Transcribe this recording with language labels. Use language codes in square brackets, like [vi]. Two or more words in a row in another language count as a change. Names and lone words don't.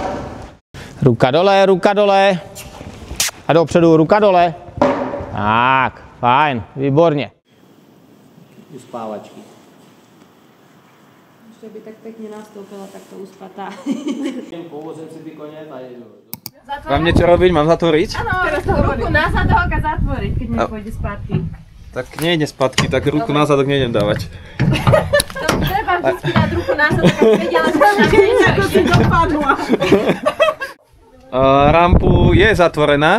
[cs] Ruka dole a dopředu, ruka dole. Tak, fajn, výborně. Uspávačky. Ještě by tak pěkně nastoupila takto uspatá. Povozím si ty koně tady. [sk] Mám niečo robiť? Mám zatvoriť? Áno, ruku na zadok a zatvoriť, keď nepôjde spátky. Tak nejde spátky, tak ruku na zadok nejdem dávať. To treba vždycky dať ruku na zadok, aby vedela, že sa na ako si dopadla. Rampu je zatvorená.